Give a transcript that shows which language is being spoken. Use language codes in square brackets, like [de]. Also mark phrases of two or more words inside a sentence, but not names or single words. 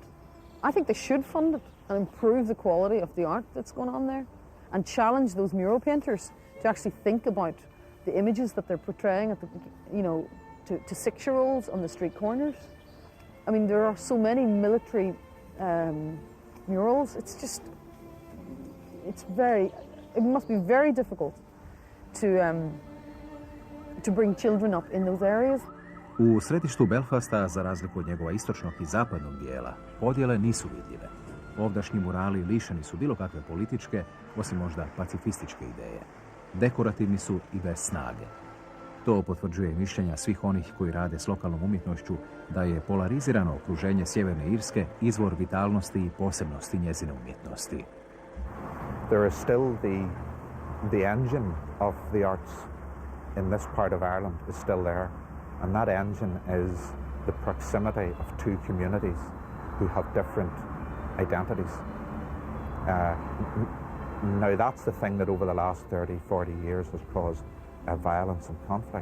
[en] I think they should fund it and improve the quality of the art that's going on there, and challenge those mural painters to actually think about the images that they're portraying at to 6-year-olds on the street corners. I mean, there are so many military murals. It must be very difficult to bring children up in those areas. [hr] U središtu Belfasta, za razliku od njegova istočnog i zapadnog dijela, podjele nisu vidljive. Ovdašnji murali lišeni su bilo kakve političke, osim možda pacifističke ideje. dekorativni su i bez snage. To potvrđuje mišljenja svih onih koji rade s lokalnom umjetnošću da je polarizirano okruženje Sjeverne Irske izvor vitalnosti i posebnosti njezine umjetnosti. [en] There is still the engine of the arts in this part of Ireland is still there, and that engine is the proximity of two communities who have different identities. Now that's the thing that over the last 30, 40 years has caused violence and conflict.